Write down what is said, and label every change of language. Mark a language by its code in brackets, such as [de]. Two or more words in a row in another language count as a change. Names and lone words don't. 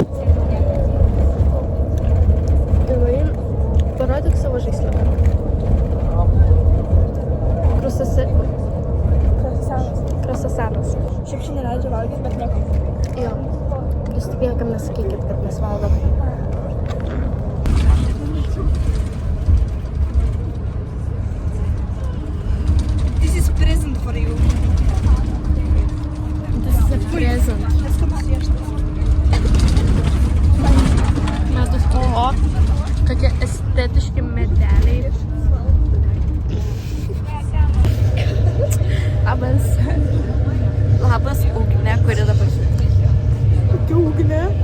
[lt] Gerai. Parodyk savo žaisliuką. Krosasanas. Šiaip šiandien leidžia valgyti, bet nieko. Jo. Jūs tik niekam nesakykit, kad mes valgom. [en] This is present for you. This is a present. [lt] Metus, oho, tokie estetiški medeliai. Labas, Ugnė, kuri dabar Kokia Ugnė?